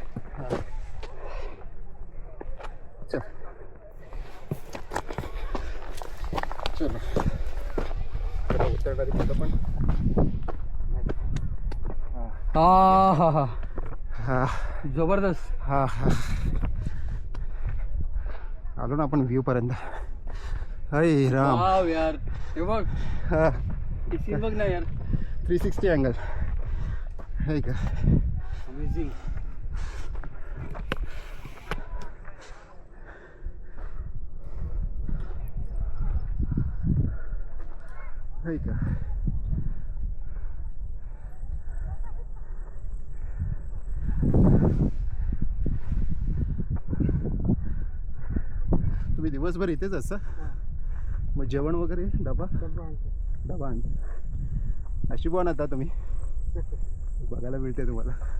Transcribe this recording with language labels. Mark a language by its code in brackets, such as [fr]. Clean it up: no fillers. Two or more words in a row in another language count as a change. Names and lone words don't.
[mr] चलो उतरणारी मुलं पण हा हा हा हा जबरदस्त हा हा आलो ना आपण व्ह्यू पर्यंत हरे राम वाव यार हे बघ हा सीन बघ ना यार 360 अँगल है का अमेझिंग है का तुम्ही दिवसभर इथेच असता मग जेवण वगैरे डबा आणता अशी पण आता तुम्ही बघायला मिळते तुम्हाला